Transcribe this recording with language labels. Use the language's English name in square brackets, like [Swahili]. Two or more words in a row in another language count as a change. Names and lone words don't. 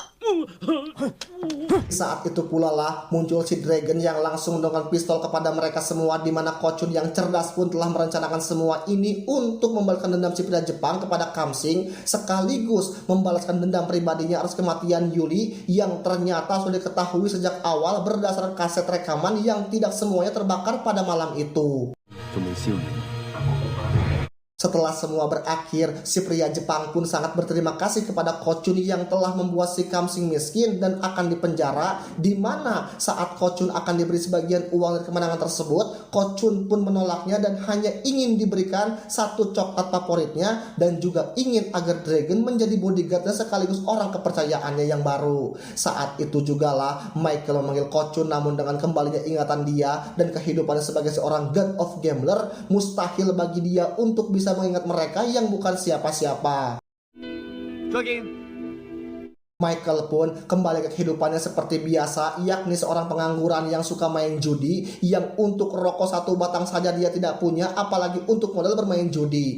[Indonesian] Saat itu pula lah muncul si Dragon yang langsung mendongkan pistol kepada mereka semua, di mana Kochun yang cerdas pun telah merencanakan semua ini untuk membalaskan dendam si pria Jepang kepada Kamsing, sekaligus membalaskan dendam pribadinya atas kematian Yuli yang ternyata sudah diketahui sejak awal berdasarkan kaset rekaman yang tidak semuanya terbakar pada malam itu. [Cantonese] 仲未燒完。 [Indonesian] Setelah semua berakhir, si pria Jepang pun sangat berterima kasih kepada Kochun yang telah membuat si Kamsing miskin dan akan dipenjara, di mana saat Kochun akan diberi sebagian uang dari kemenangan tersebut, Kochun pun menolaknya dan hanya ingin diberikan satu coklat favoritnya dan juga ingin agar Dragon menjadi bodyguardnya sekaligus orang kepercayaannya yang baru. Saat itu jugalah Michael memanggil Kochun, namun dengan kembalinya ingatan dia dan kehidupannya sebagai seorang [English] god of gambler, [Indonesian] mustahil bagi dia untuk bisa mengingat mereka yang bukan siapa-siapa. [Cantonese] 再見。 [Indonesian] Michael pun kembali ke kehidupannya seperti biasa, yakni seorang pengangguran yang suka main judi, yang untuk rokok satu batang saja dia tidak punya, apalagi untuk modal bermain judi.